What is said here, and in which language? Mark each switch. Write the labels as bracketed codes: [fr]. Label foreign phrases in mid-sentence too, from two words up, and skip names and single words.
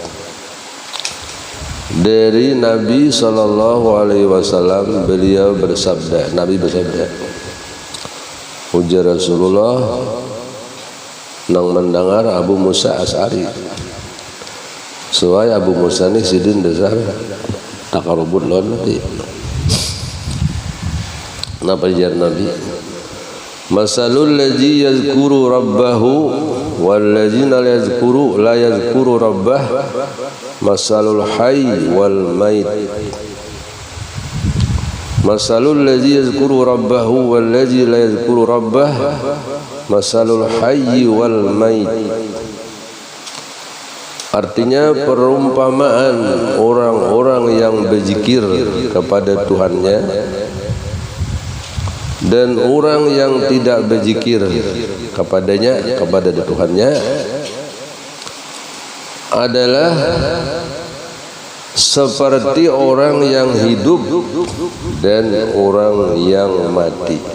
[bjn] Dari Nabi SAW beliau bersabda, Nabi bersabda, ujar Rasulullah nang mendengar Abu Musa Asy'ari. Soalnya Abu Musa ini sidin dasar takarubut lawan Nabi. Napa jar Nabi? [ar] مثل الذي يذكر ربه والذين لا يذكر ربه مثل الحي والميت. مثل الذي يذكر ربه والذي لا يذكر ربه مثل الحي والميت. [id] Artinya perumpamaan orang-orang yang berzikir kepada Tuhannya dan orang yang tidak berzikir kepada Tuhannya adalah seperti orang yang hidup dan orang yang mati.